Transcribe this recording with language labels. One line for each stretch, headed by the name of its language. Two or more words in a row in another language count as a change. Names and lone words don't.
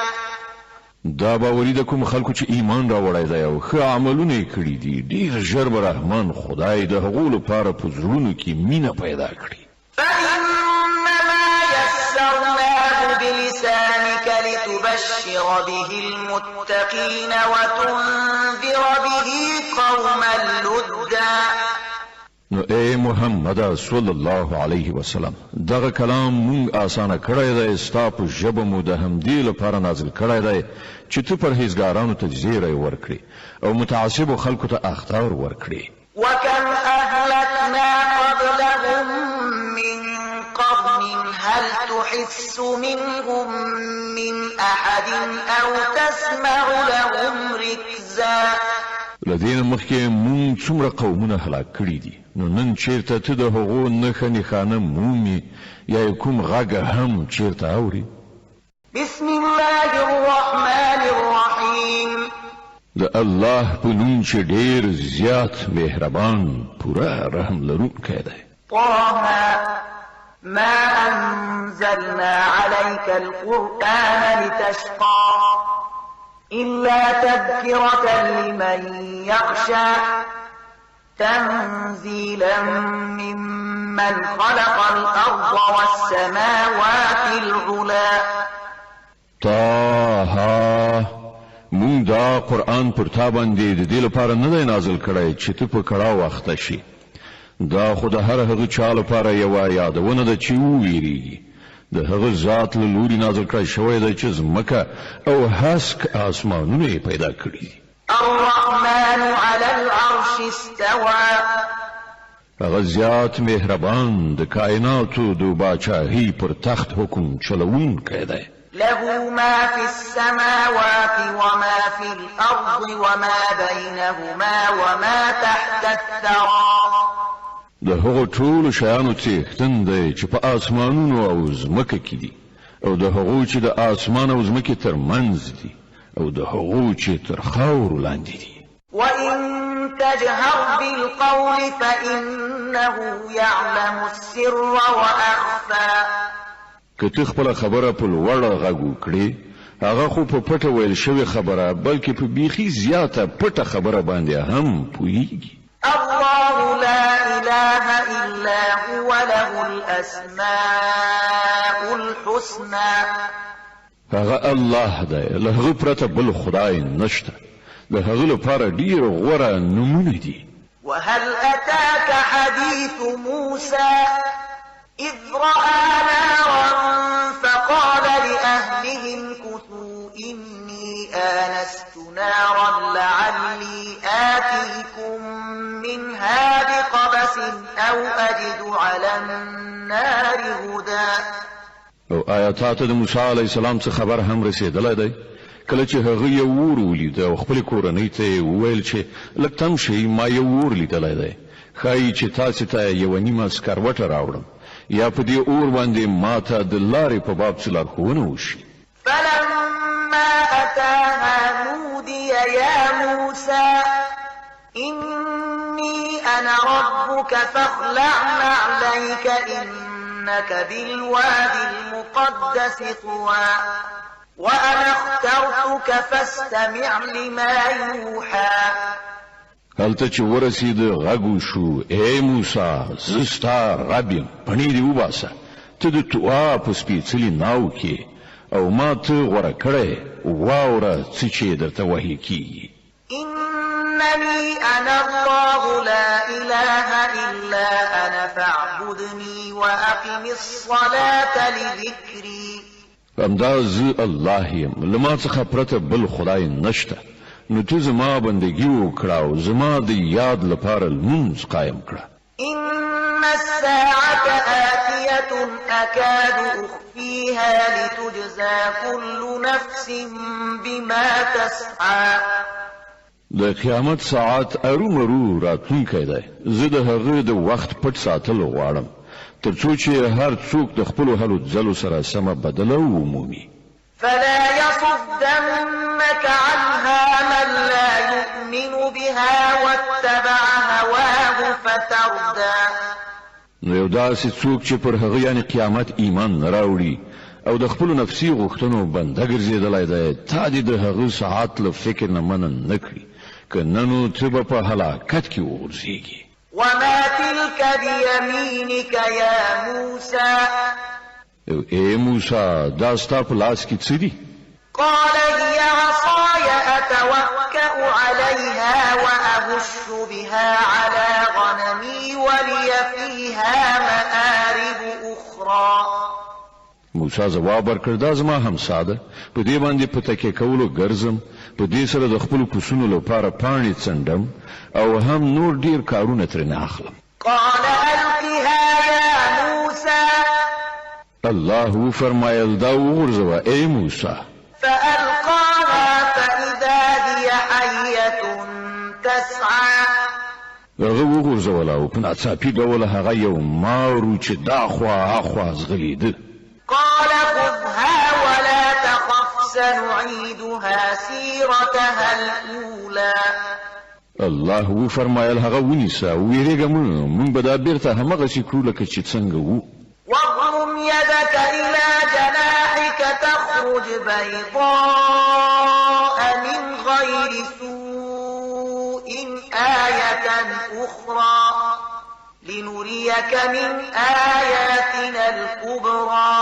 Pashto: دا باوري د کوم خلکو چې ایمان راوړی دی او ښه عملونه یې کړي دي، ډېر ژر به رحمان خدای د هغو لپاره په زړونو کې مینه پیدا کړي.
Arabic: فإنما يسرناه بلسانك لتبشر به المتقين وتنذر به قوما لدا.
Pashto: نو اے محمد
Arabic: صلی الله علیه وسلم
Pashto: دغه کلام مونږ آسانه کړی دی، ستا په ژبه مو د همدې لپاره نازل کړی دی چې ته پرهیزګارانو ته زیری ورکړي او متعصبو خلکو ته اخطار ورکړي.
Arabic: وكم أهلكنا قبلهم من قرن هل تحس منهم من أحد أو تسمع لهم ركزا.
Pashto: لدین مخکې مونږ څومره قومونه هلاک کړي دي، نو نن چیرته ته د هغو نښه نښانه مومي یا کوم غږ هم چیرته اوري؟
Arabic: بسم الله الرحمن الرحيم.
Pashto: د الله په نوم چې ډېر زیات مهربان پوره رحم لرونکی دی.
Arabic: طه ما أنزلنا عليك القرآن لتشقى إلا تذكرة لمن يخشى تنزيلا ممن خلق الأرض والسماوات العلى.
Pashto: طه مونږ دا قرآن پر تا باندې د دې لپاره نه دی نازل کړی چې ته په کړه وخته شي، دا خو د هر هغه چا لپاره یوه یادونه ده چې وویریږي. د هغه ذات له لوري نازل کړی شوی دی چې ځمکه او هسک آسمانونه یې پیدا کړي دي.
Arabic: الرحمن على العرش استوى.
Pashto: هغه زیات مهربان د کائناتو د باچاهۍ پر تخت حکم چلوونکی دی.
Arabic: له ما في السماوات وما في الأرض وما بينهما وما تحت الثرى.
Pashto: د هغو ټولو شیانو څښتن دی چې په آسمانونو او ځمکه کې دي، او د هغو چې د آسمان او ځمکې تر منځ دي، او د هغو چې تر خاورو لاندې دي.
Arabic: وإن تجهر بالقول فإنه يعلم السر وأخفى.
Pashto: که ته خپل خبره په لوړ غږ وکړې هغه خو په پټه ویل شوی خبره بلکې په بیخي زیاته پټه خبره باندې هم پوهیږي.
Arabic: الله لا إله إلا هو له الأسماء الحسنى.
Pashto: هغه الله دی له هغه پرته بل خدای نشته د هغه لپاره ډیر غوره نمونه دي.
Arabic: وهل أتاك حديث موسى إذ رأى نارا فقال لأهلهم كثوا إني آنست نارا لعلي آتيكم منها بقبس أو أجد على النار هدى.
Pashto: او آیاتات د موسی
Arabic: علی السلام
Pashto: څخه خبر هم رسیدلی دی کله چې هغه یو ور ولید او خپل کورنۍ ته وویل چې لږ تم شي ما یو ور لیدلی دی ښایي چې تاسو ته یو نیمه سکروټه راوړم یا په دې اور باندې ماته د لارې په باب څه لارښوونه وشي.
Arabic: فلما أتاها نودي يا موسى إني أنا ربك فاخلع نعليك إنك بالوادي المقدس طوى وأنا اخترتك فاستمع لما يوحى.
Pashto: هلته چې ورسید غږ شو اے موسی زه ستا رب یم پڼې دې وباسه ته د توآ په سپېڅلي ناو کې او ما ته غوره کړی واوره څه چې درته وحي کېږي.
Arabic: إنني أنا الله لا إله إلا أنا فاعبدني وأقم الصلاة لذكري.
Pashto: همدا زه الله یم له ما څخه پرته بل خدای نشته نو ته زما بندگی وکړه او زما د یاد لپاره لمونځ قایم کړه.
Arabic: إن الساعة آتية أكاد أخفيها لتجزى كل نفس بما تسعى.
Pashto: د قیامت ساعت ارومرو راتلونکی دی زه د هغه د وخت پټ ساتل غواړم ترڅو چې هر څوک د خپلو هلو ځلو سره سمه بدله ومومي.
Arabic: فلا يصدنك عنها من لا يؤمن بها واتبع هواه فتردى.
Pashto: نو یو داسې څوک چې پر هغه یعنی قیامت ایمان نه راوړي او د خپلو نفسي غوښتنو بنده ګرځېدلی دی تا دې د هغه ساعت له فکر نه منع نه کړي که نه نو ته به په هلاکت کې وغورځېږي.
Arabic: وما تلك بيمينك يا موسى.
Pashto: اے موسی دا ستا په لاس کې څه دي؟
Arabic: قال هي عصاي أتوكأ عليها وأهش بها على غنمي ولي فيها مآرب أخرى.
Pashto: موسی جواب ورکړ دا زما همسا ده په دې باندې په تکیه کولو ګرځم په دې سره د خپل پسونو لپاره پاڼې څنډم او هم نور ډیر کارونه ترې اخلم.
Arabic: قال ألقها يا موسى.
Pashto: الله فرمایل دا وغورځوه اے موسی.
Arabic: فألقاها فإذا هي حية تسعى.
Pashto: هغه وغورځوله او په ناڅاپي ډول هغه یو مارو چې دا خوا اخوا ځغلېده.
Arabic: قال خذها ولا تخف سنعيدها سيرتها الأولى.
Pashto: الله فرمایل هغه ونیسه ویریږه مونږ به دا بیرته همغسې کړو لکه چې څنګه وو.
Arabic: واضم يدك إلى جناحك تخرج بيضاء من غير سوء آية أخرى لنريك من آياتنا الكبرى.